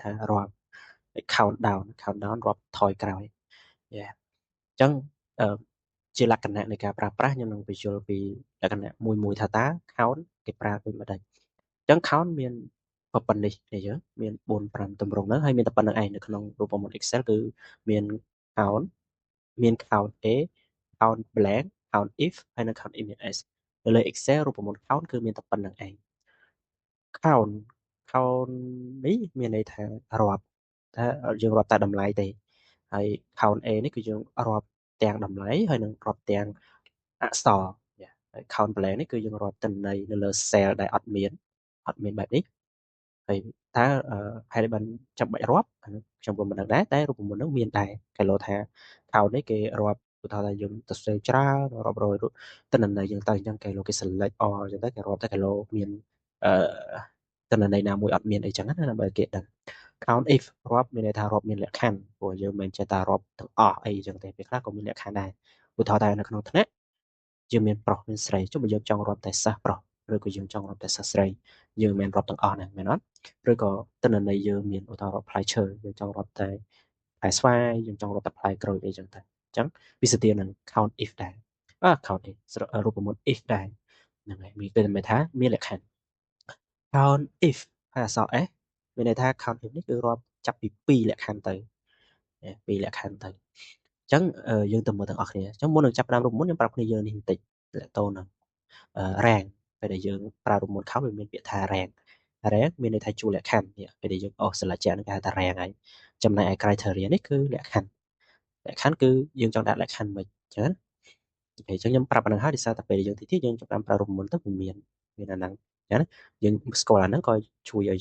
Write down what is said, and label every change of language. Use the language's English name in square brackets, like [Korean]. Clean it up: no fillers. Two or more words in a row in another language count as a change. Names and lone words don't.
[Khmer] ថារាប់ [English] count down [Khmer] រាប់ថយក្រោយ Yeah ចឹងជាលក្ខណៈនៃការប្រើប្រាស់ខ្ញុំនឹងបញ្យល់ពីលក្ខណៈមួយថាតើ count គេប្រើដូចម៉េចចឹង count មានប៉ុណ្ណេះទេយើងមាន4 5ទម្រង់ហ្នឹងហើយមានតែប៉ុណ្្នឹងឯងនៅក្នុងរូបមន្ត Excel គឺមាន count មាន count A count blank count if ហើយនិង count images នៅលើ Excel រូបមន្ត count គឺមានតែប៉ុណ្្នឹងឯង count count នេះមានន័យថារាប់ថាយើងរាប់តែតម្លៃទេហើយ count A នេះគឺយើងរាប់ទាំងតម្លៃហើយនឹងរាប់ទាំងអក្សរហើយ count blank នេះគឺយើងរាប់ទិន្នន័យនៅលើ cell ដែលអត់មានបែបនេះហើយតើហេតុអីបានចាំបាច់រាប់ខ្ញុំក៏មិនដឹងដែរតែរូបមន្តហ្នឹងមានដែរ គេលោថា count នេះគេរាប់ឧទាហរណ៍ថាយើងទៅសេច្រើនរាប់រយទិន្នន័យយើងទៅអញ្ចឹងគេលោកគេ [English] select all [Khmer] អញ្ចឹងទៅគេរាប់តែគេលោមានទិន្នន័យណាមួយអត់មានអីចឹងណាដើម្បីគេដឹង count if រាប់ មានន័យថារាប់មានលក្ខខណ្ឌព្រោះយើងមិនចេះតែរាប់ទាំងអស់អីចឹងទេពេលខ្លះក៏មានលក្ខខណ្ឌដែរឧទាហរណ៍ថានៅក្នុងថ្នាក់យើងមានប្រុសមានស្រីចុះបើយើងចង់រាប់តែសិស្សប្រុសឬក៏យើងចង់រាប់តែសិស្សស្រីយើងមិនរាប់ទាំងអស់ណាមែនអត់ឬក៏ទិន្នន័យយើងមានឧទាហរណ៍ផ្លែឈើយើងចង់រាប់តែផ្លែស្វាយយើងចង់រាប់តែផ្លែក្រូចអីចឹងទៅអញ្ចឹងវាស្ទើរនឹង count if ដែរ count if រូបមន្ត if ដែរហ្នឹងហើយមានគេថាមានលក្ខខណ្ឌ count if ហើយអក្សរ s មានន័យថា count if នេះគឺរាប់ចាប់ពី2លក្ខខណ្ឌទៅ2លក្ខខណ្ឌទៅអញ្ចឹងយើងទៅមើលទាំងអស់គ្នាអញ្ចឹងមុននឹងចាប់ផ្ដើមរូបមន្តខ្ញុំប្រាប់គ្នាយើងនេះបន្តិចតទៅនឹង rank ពេលដែលយើងប្រើរូបមន្ត count វាមានពាក្យថា rank មានន័យថាជួរលក្ខខណ្ឌពេលដែលយើងស្លាច់ជាក់នឹងគេហៅថា rank ហើយចំណែកឯ criteria នេះគឺលក្ខខណ្ឌគឺយើងចង់ដាក់លក្ខខណ្ឌមិនអញ្ចឹងអញ្ចឹងខ្ញុំប្រាប់អាហ្នឹងហើយដោយសារតែពេលយើងទីយើងចាប់ប្រើរូបមន្តទៅវាមានអាហ្នឹងអញ្ចឹងយើងស្គាល់អាហ្នឹងក៏ជួយឲ្យ